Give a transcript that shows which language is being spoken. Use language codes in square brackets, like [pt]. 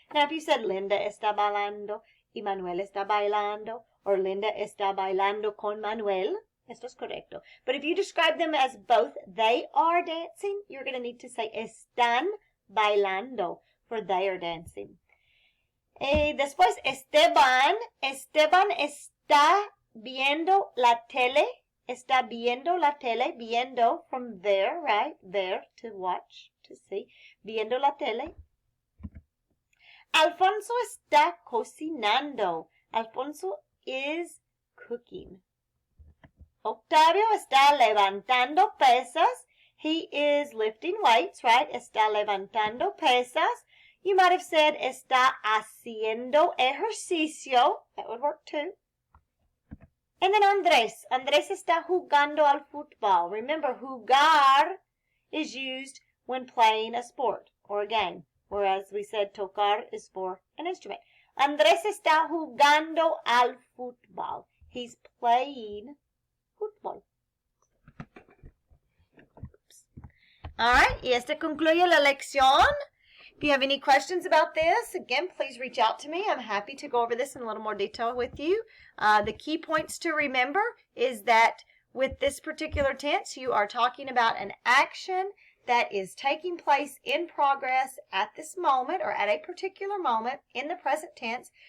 [en] Now, if you said [es] Linda está bailando y Manuel está bailando, [en] or [es] Linda está bailando con Manuel, esto es correcto. [en] But if you describe them as both they are dancing, you're going to need to say [es] están bailando, [en] for they are dancing. [es] Después, Esteban está viendo la tele. Está viendo la tele. [en] Viendo from there, right? There, to watch, to see. [es] Viendo la tele. Alfonso está cocinando. [en] Alfonso is cooking. [es] Octavio está levantando pesas. [en] He is lifting weights, right? [es] Está levantando pesas. [en] You might have said, [es] está haciendo ejercicio. [en] That would work too. And then Andrés. [es] Andrés está jugando al fútbol. [en] Remember, jugar is used when playing a sport or a game, whereas we said tocar is for an instrument. [es] Andrés está jugando al fútbol. [en] He's playing fútbol. All right, [es] y esta concluye la lección. [en] If you have any questions about this, again, please reach out to me. I'm happy to go over this in a little more detail with you. The key points to remember is that with this particular tense, you are talking about an action that is taking place in progress at this moment or at a particular moment in the present tense.